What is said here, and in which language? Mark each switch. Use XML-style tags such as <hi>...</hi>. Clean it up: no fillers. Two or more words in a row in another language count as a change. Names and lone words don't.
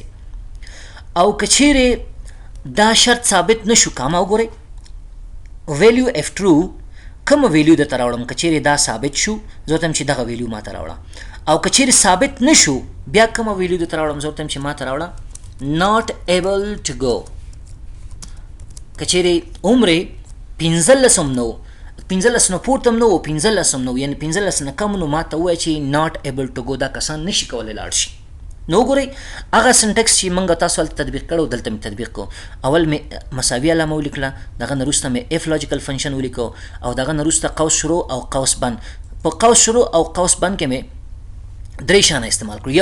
<ps>او که چیرې دا شرط ثابت نشو، کاما وګورئ</ps> <en>value if true,</en> <ps>کوم ویلیو درته راوړم؟ که چیرې دا ثابت شو زه ورته یم چې دغه ویلیو ما ته راوړه. او که چیرې ثابت نشو بیا کومه ویلیو درته راوړم؟ زه ورته یم چې ما ته راوړه</ps> <en>not able to go.</en> <ps>که چیرې عمر 15 نو 15 نه پورته نو 15 نو یعنی 15 نه کم نو ما ته ووایه چې</ps> <en>not able to go،</en> <ps>دا کسان نشي کولی لاړ شي. نو ګورئ هغه سنټکس چې موږ تاسو هلته تطبیق کړو دلته مې تطبیق کو. اول مې مساوي علامه ولیکله، دغه نه وروسته مې</ps> <en>if logical function</en> <ps>ولیکو، او دغه نه وروسته قوس شروع او قوس بند. په قوس شروع او قوس بند کې مې درې شانه استعمال کړو.</ps>